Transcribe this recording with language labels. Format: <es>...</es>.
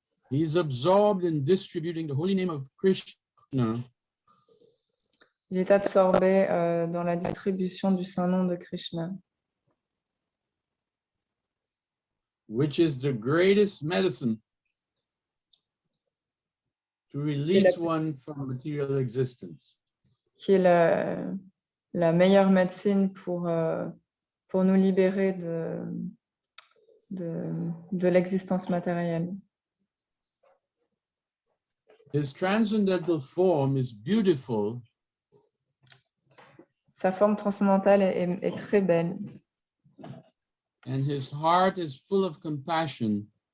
<en>He is absorbed in distributing the holy name of Krishna</en> <fr>Il est absorbé dans la distribution du Saint-Nom de Krishna,</fr> <en>which is the greatest medicine to release one from material existence.</en> <fr>qui est la meilleure médecine pour nous libérer de l'existence matérielle.</fr> <en>His transcendental form is beautiful</en> <fr>Sa forme transcendantale est très belle.</fr> <en>and his heart is full of compassion</en>